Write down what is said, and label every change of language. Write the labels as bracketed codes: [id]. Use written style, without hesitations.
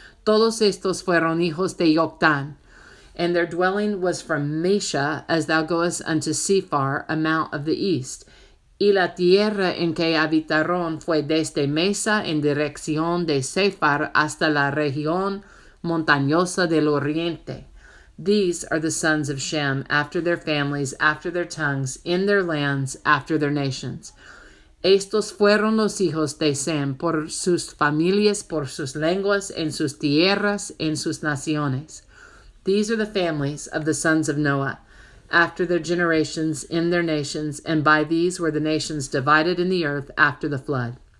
[es] Todos estos fueron hijos de Joktan. [en] And their dwelling was from Mesha, as thou goest unto Sephar, a mount of the east. [es] Y la tierra en que habitaron fue desde Mesa en dirección de Sephar hasta la región montañosa del oriente. [en] These are the sons of Shem, after their families, after their tongues, in their lands, after their nations. [es] Estos fueron los hijos de Sem, por sus familias, por sus lenguas, en sus tierras, en sus naciones. [en] These are the families of the sons of Noah, after their generations, in their nations, and by these were the nations divided in the earth after the flood.